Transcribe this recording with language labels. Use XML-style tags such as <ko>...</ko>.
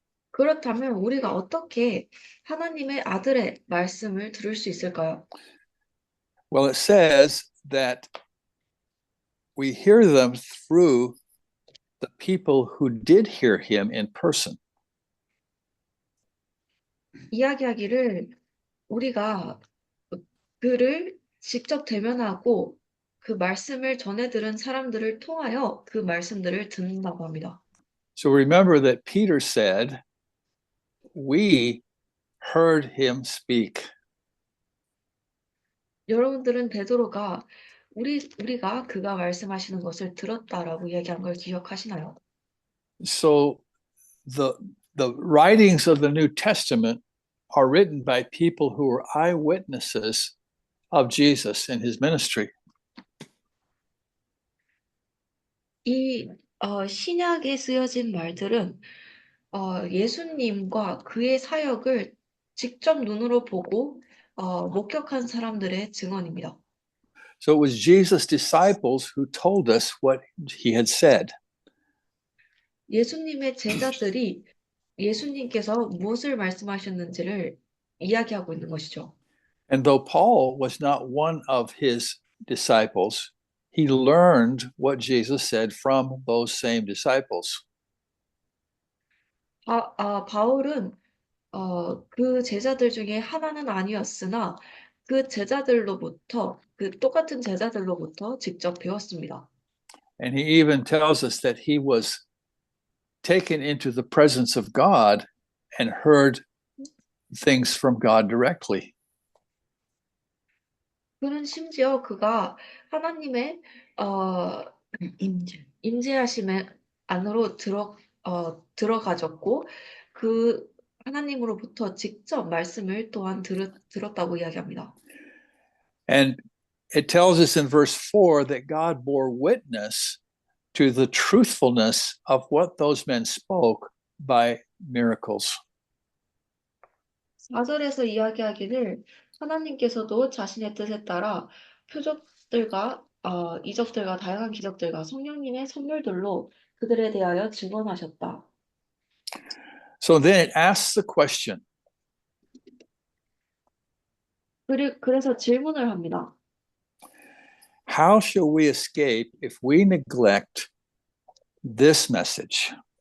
<ko>그렇다면 우리가 어떻게 하나님의 아들의 말씀을 들을 수 있을까요?</ko> <en>Well, it says that we hear them through the people who did hear him in person.</en> <ko>이야기하기를 우리가 그를 직접 대면하고 그 말씀을 전해 들은 사람들을 통하여 그 말씀들을 듣는다고 합니다.</ko> <en>So remember that Peter said, we heard him speak.</en> <ko>여러분들은 베드로가 우리가 그가 말씀하시는 것을 들었다라고 이야기한 걸 기억하시나요?</ko> <en>So the writings of the New Testament are written by people who were eyewitnesses of Jesus and his ministry.</en> <ko>이 신약에 쓰여진 말들은 예수님과 그의 사역을 직접 눈으로 보고 목격한 사람들의 증언입니다.</ko> <en>So it was Jesus' disciples who told us what he had said.</en> <ko>예수님의 제자들이 예수님께서 무엇을 말씀하셨는지를 이야기하고 있는 것이죠.</ko> <en>And though Paul was not one of his disciples, he learned what Jesus said from those same disciples.</en> <ko>바울은 그 제자들 중에 하나는 아니었으나 그 제자들로부터 그 똑같은 제자들로부터 직접 배웠습니다.</ko> <en>And he even tells us that he was taken into the presence of God and heard things from God directly.</en> <ko>그는 심지어 그가 하나님의 어, 임재하심의 안으로 들어가졌고 그 하나님으로부터 직접 말씀을 또한 들었다고 이야기합니다.</ko> <en>And it tells us in verse 4 that God bore witness to the truthfulness of what those men spoke by miracles.</en> <ko>4절에서 이야기하기를 하나님께서도 자신의 뜻에 따라 표적들과 이적들과 다양한 기적들과 성령님의 선물들로 그들에 대하여 증언하셨다.</ko> <en>So then it asks the question,</en> <ko>그래서 질문을 합니다.</ko> <en>how shall we escape if we neglect this message?</en>